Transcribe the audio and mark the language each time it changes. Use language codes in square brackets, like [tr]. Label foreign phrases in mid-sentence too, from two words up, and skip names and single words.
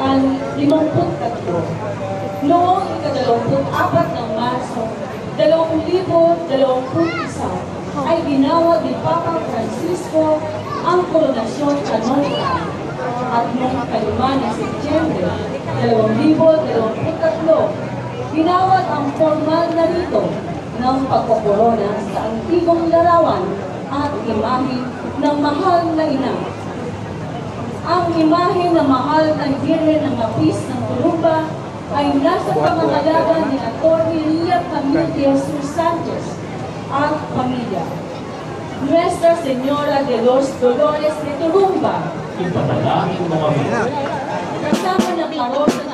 [tl] Noong 24 ng Marso 2021 ay ginawad ni Papa Francisco ang koronasyon kanonika at noong 5 ng Setyembre 2023 ginawad ang formal na rito ng pagkokorona sa antigong larawan at imahe ng mahal na ina. Ang imahe ng mahal na Birhen ng Mapis ng Turumba ay nasa pamamalagan ni Atty. Lia Camille de Jesus Sanchez at pamilya. Nuestra Señora de los Dolores de Turumba. Ipatalangin mo kami. Kasama ng parokya